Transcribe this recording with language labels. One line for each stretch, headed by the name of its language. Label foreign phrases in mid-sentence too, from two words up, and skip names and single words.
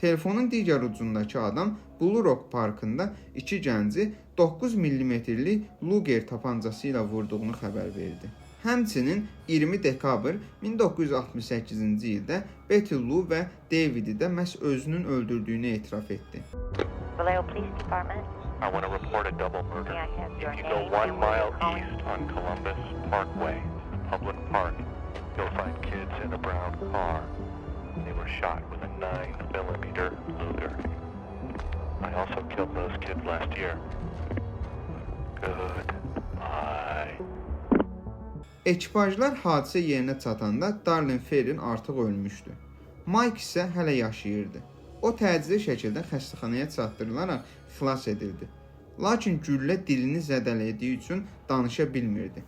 Azerbaijani: Telefonun digər ucundakı adam Blue Rock parkında iki gənci 9 mm-lik Luger tapancası ilə vurduğunu xəbər verdi. Həmçinin 20 dekabr 1968-ci ildə Betty Lou və Davidi də məhz özünün öldürdüyünü etiraf etdi.
English: Vallejo Police Department. I want to report a double murder. May I have your If you name go 1 and where mile you're calling? east on Columbus Parkway, public park, you'll find kids in a brown car. They were shot with a 9mm Luger. I also killed those kids last year. Goodbye.
Azerbaijani: Ekipajlar hadisə yerinə çatanda Darlin Ferrin artıq ölmüşdü. Mike isə hələ yaşayırdı. O təcili şəkildə xəstəxanaya çatdırılaraq xilas edildi. Lakin güllə dilini zədələdiyi üçün danışa bilmirdi.